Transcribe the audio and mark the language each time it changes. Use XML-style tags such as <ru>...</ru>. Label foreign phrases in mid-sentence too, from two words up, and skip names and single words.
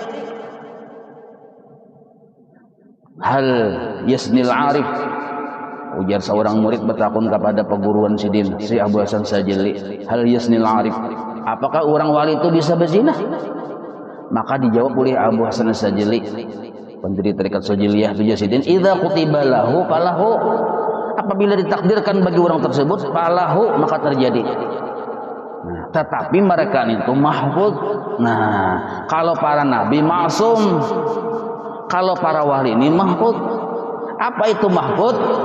<ar>هل يزني العارف,</ar> <id>ujar seorang murid bertakun kepada peguruan sidin, si Abu Hasan Sajili.</id> <ar>هل يزني العارف,</ar> <id>apakah orang wali itu bisa berzina? Maka dijawab oleh Abu Hasan Sajili, pendiri tarekat Sajiliyah Sidin,</id> <ar>إذا كتب له فله,</ar> <id>apabila ditakdirkan bagi orang tersebut falahu, maka terjadi. Nah, tetapi mereka itu mahfuz. Nah, kalau para nabi maksum, kalau para wali ini mahfuz. Apa itu mahfuz?</id>